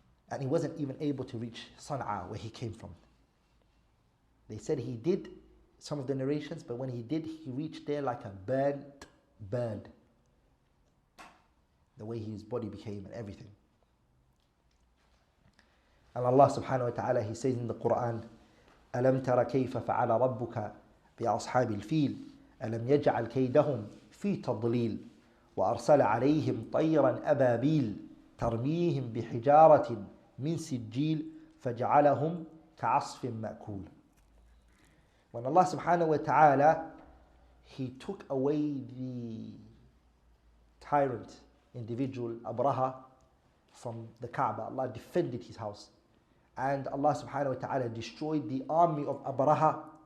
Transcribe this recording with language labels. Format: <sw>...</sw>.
<en>And he wasn't even able to reach Sana'a, where he came from. They said he did, some of the narrations, but when he did, he reached there like a burnt bird. The way his body became and everything. And Allah subhanahu wa ta'ala, He says in the Quran,</en> <ar>أَلَمْ تَرَ كَيْفَ فَعَلَ رَبُّكَ بِأَصْحَابِ الْفِيلِ أَلَمْ يَجْعَلْ كَيْدَهُمْ فِي تَضْلِيلٍ وَأَرْسَلَ عَلَيْهِمْ طَيْرًا أَبَابِيلَ تَرْمِيهِمْ بِحِجَارَةٍ مِنْ سِجِّيلٍ فَجَعَلَهُمْ كَعَصْفٍ مَأْكُولٍ.</ar> <en>When Allah subhanahu wa ta'ala, He took away the tyrant individual, Abraha, from the Kaaba. Allah defended his house. And Allah subhanahu wa ta'ala destroyed the army of Abraha.</en>